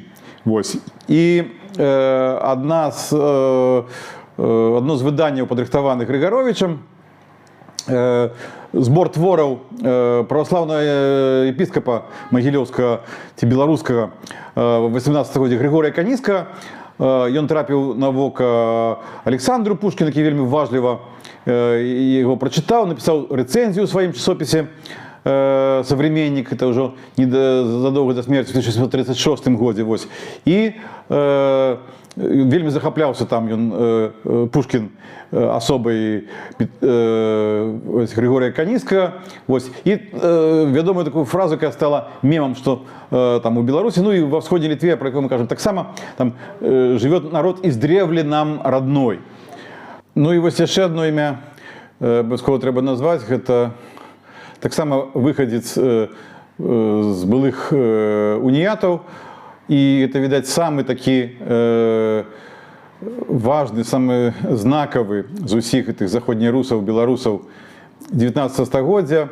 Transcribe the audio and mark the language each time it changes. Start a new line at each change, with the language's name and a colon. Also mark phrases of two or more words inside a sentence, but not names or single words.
Belarusian: І одно з выданняў, падрыхтаваных Грыгаровічам, збор твораў праваслаўнага епіскапа магілёўскага ці беларускага 18 стагоддзя Григорія Каніска. Ён трапіў на вока Александру Пушкіну, які вельмі уважліва яго прачытаў, напісаў рэцэнзію ў сваім часопісе «Современник»,
Russian: это уже задолго до смерти в
Belarusian: 1636 годзе. И вельмі захапляўся там Пушкін асобай Григорія Каніска. И вядомую такую фразу, якая стала мемом,
Russian: что там
Belarusian: у Беларусі, ну и во Всходней Литве, про якую мы кажем так само,
Russian: там живет народ издревле нам родной.
Belarusian: Ну и яшчэ одно імя абавязкова трэба назваць, гэта таксама выхадзец з былых уніятаў, і это, відаць, самы такі важны, самы знакавы з усіх гэтых заходнерусаў, беларусаў 19 стагоддзя.